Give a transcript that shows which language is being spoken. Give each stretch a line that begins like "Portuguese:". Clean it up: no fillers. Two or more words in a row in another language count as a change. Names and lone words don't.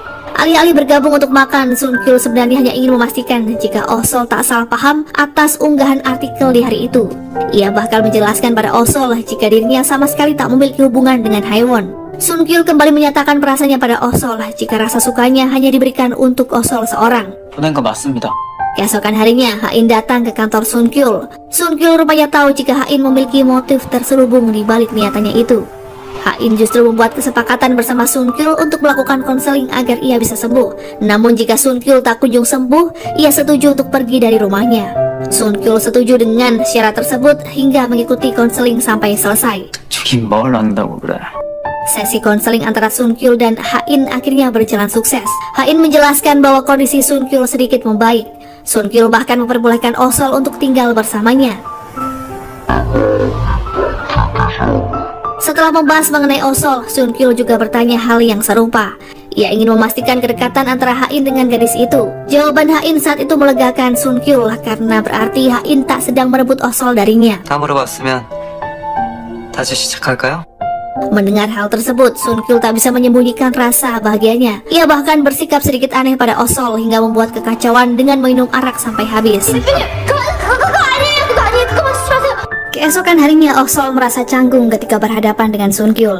Indonesian: Alih-alih bergabung untuk makan, Sun-kyul sebenarnya hanya ingin memastikan jika Osol tak salah paham atas unggahan artikel di hari itu. Ia bahkan menjelaskan pada Osol jika dirinya sama sekali tak memiliki hubungan dengan Haewon. Sun-kyul kembali menyatakan perasaannya pada Osol jika rasa sukanya hanya diberikan untuk Osol seorang.
Korean: 보낸 거 맞습니다.
Indonesian: Keesokan harinya, Ha-in datang ke kantor Sun-kyul. Sun-kyul rupanya tahu jika Ha-in memiliki motif terselubung di balik niatannya itu. Ha-in justru membuat kesepakatan bersama Sun-kyul untuk melakukan konseling agar ia bisa sembuh. Namun jika Sun-kyul tak kunjung sembuh, ia setuju untuk pergi dari rumahnya. Sun-kyul setuju dengan syarat tersebut hingga mengikuti konseling sampai selesai.
Korean: 죽인 뭘 안다고 그래.
Indonesian: Sesi konseling antara Sun-kyul dan Ha-in akhirnya berjalan sukses. Ha-in menjelaskan bahwa kondisi Sun-kyul sedikit membaik. Sun-kyul bahkan memperbolehkan Osol untuk tinggal bersamanya. Setelah membahas mengenai Osol, Sun-kyul juga bertanya hal yang serupa. Ia ingin memastikan kedekatan antara Ha-in dengan gadis itu. Jawaban Ha-in saat itu melegakan Sun-kyul karena berarti Ha-in tak sedang merebut Osol darinya.
Korean: 다 물어봤으면 다시 시작할까요?
Indonesian: Mendengar hal tersebut, Sun-kyul tak bisa menyembunyikan rasa bahagianya. Ia bahkan bersikap sedikit aneh pada Osol hingga membuat kekacauan dengan minum arak sampai habis. Keesokan harinya, Osol merasa canggung ketika berhadapan dengan Sun-kyul.